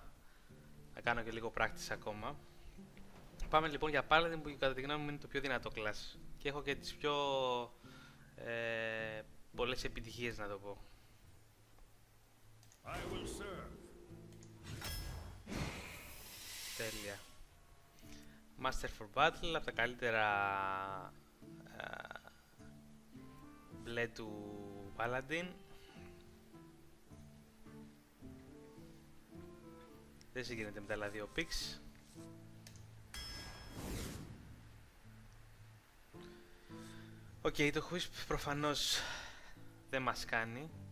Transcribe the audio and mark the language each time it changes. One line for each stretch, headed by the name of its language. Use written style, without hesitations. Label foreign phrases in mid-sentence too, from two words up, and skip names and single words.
Greek: Θα κάνω και λίγο practice ακόμα. Πάμε λοιπόν για Paladin που κατά τη γνώμη μου είναι το πιο δυνατό class. Και έχω και τις πιο πολλές επιτυχίες να το πω. Τέλεια. Master for Battle, από τα καλύτερα μπλε του Paladin. Δεν συγκρίνεται με τα άλλα δύο picks. Οκ, το Wisp προφανώς δεν μας κάνει.